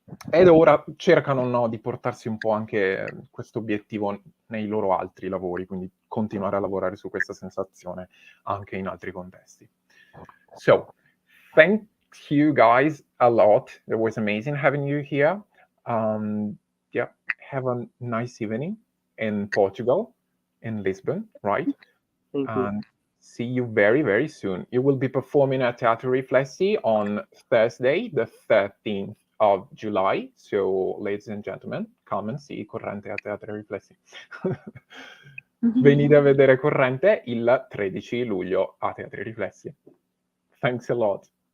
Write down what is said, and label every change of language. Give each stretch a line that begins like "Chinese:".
Italian: Ed ora cercano, no, di portarsi un po' anche questo obiettivo nei loro altri lavori, quindi continuare a lavorare su questa sensazione anche in altri contesti.
English: So, thank you guys a lot. It was amazing having you here. Yeah, have a nice evening in Portugal, in Lisbon, right? Thank you. And see you very, very soon. You will be performing at Teatri Riflessi on Thursday, the 13th of July. So, ladies and gentlemen, come and see Corrente a Teatri Riflessi.
Italian: Venite a vedere Corrente il 13 luglio a Teatri Riflessi.
English: Thanks a lot.